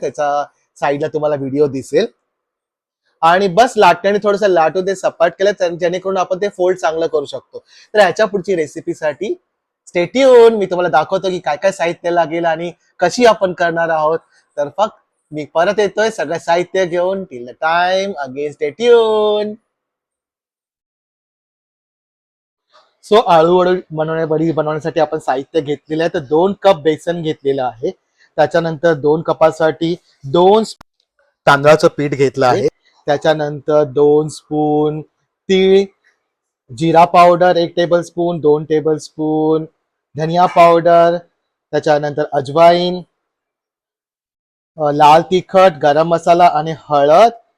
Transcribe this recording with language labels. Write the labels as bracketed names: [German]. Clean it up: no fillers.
[Marathi] त्याचा साईडला तुम्हाला व्हिडिओ दिसेल, आणि बस लाटण्याने थोडंसं लाटून ते सपाट केलं जेणेकरून आपण ते फोल्ड चांगलं करू शकतो। तर ह्याच्या पुढची रेसिपीसाठी [English] stay tune, [Marathi] मी तुम्हाला दाखवतो की काय काय साहित्य लागेल आणि कशी आपण करणार आहोत। तर फक्त मी परत येतोय सगळं साहित्य घेऊन। [English] Till the time again stay tune. [Marathi] So आळू वडी बनवण्यासाठी आपण साहित्य घेतलेलं आहे, तर 2 कप बेसन घेतलेलं आहे। त्याच्यानंतर 2 कपासाठी 2 तांदळाचं पीठ घेतलं आहे। त्याच्यानंतर 2 स्पून तीळ, जिरा powder 1 table spoon, 2 table spoon धनिया पावडर, त्याच्यानंतर अजवाईन, लाल तिखट, गरम मसाला आणि हळद।